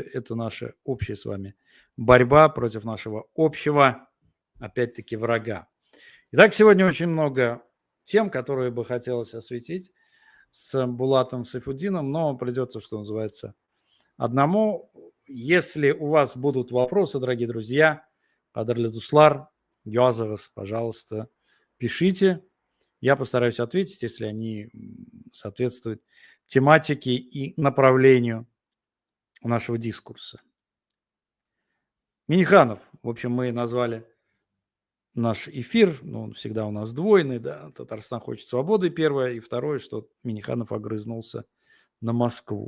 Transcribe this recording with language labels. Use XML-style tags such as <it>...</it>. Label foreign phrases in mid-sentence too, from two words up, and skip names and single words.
<ru>Это наша общая с вами борьба против нашего общего, опять-таки, врага. Итак, сегодня очень много тем, которые бы хотелось осветить с Булатом Сайфуддином, но придется, что называется, одному. Если у вас будут вопросы, дорогие друзья,</ru> <tt>кадрлы дуслар, языгыз,</tt> <ru>пожалуйста, пишите. Я постараюсь ответить, если они соответствуют тематике и направлению нашего дискурса. Миниханов, в общем, мы назвали наш эфир, он всегда у нас двойный, да, Татарстан хочет свободы, первое, и второе, что Миниханов огрызнулся на Москву.</ru>